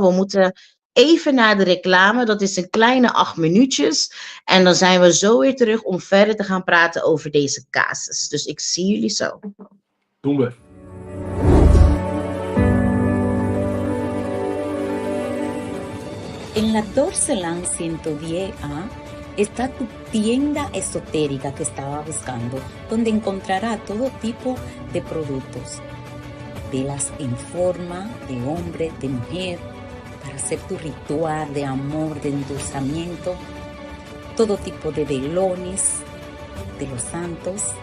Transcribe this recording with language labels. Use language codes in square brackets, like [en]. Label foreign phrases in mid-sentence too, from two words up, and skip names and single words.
[nl] We moeten even naar de reclame. Dat is een kleine 8 minuutjes. En dan zijn we zo weer terug om verder te gaan praten over deze casus. Dus ik zie jullie zo. Doen we. [es] En la Dorcelan 110A está tu tienda esotérica que estaba buscando, donde encontrará todo tipo de productos. Velas en forma de hombre, de mujer, para hacer tu ritual de amor, de endulzamiento, todo tipo de velones de los santos,